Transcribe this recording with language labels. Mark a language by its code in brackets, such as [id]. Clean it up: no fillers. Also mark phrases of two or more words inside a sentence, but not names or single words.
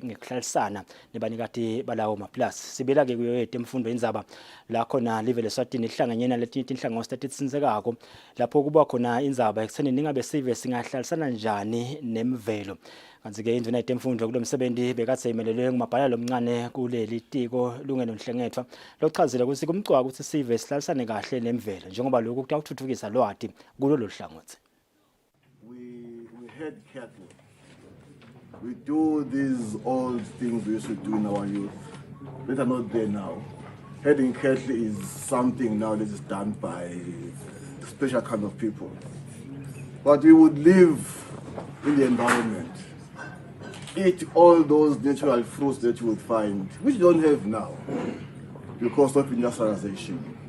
[ss] ngekuhlalisana nebanikati balawo maplaza sibela ke kuyo etemfundo indzaba la khona live leSwatini ihlanganyena letinye inhlangosi tatitsinzekako lapho kuba khona indzaba ekutheni ningabe sive singahlalisana njani nemvelo kanti ke induna yetemfundo kulomsebenzi bekathe imelelwe ngumabhalane lomncane kuleli tiko lungelo nhlengathwa lochazile ukuthi kumcwa ukuthi sive sihlalisane kahle nemvelo njengoba lokhu kutawuthuthukisa lwati kulo hlangothi. [en] We head cattle. We do these old things we used to do in our youth. That are not there now. Heading cattle is something now that is done by special kind of people. But we would live in the environment, eat all those natural fruits that you would find, which you don't have now because of industrialization.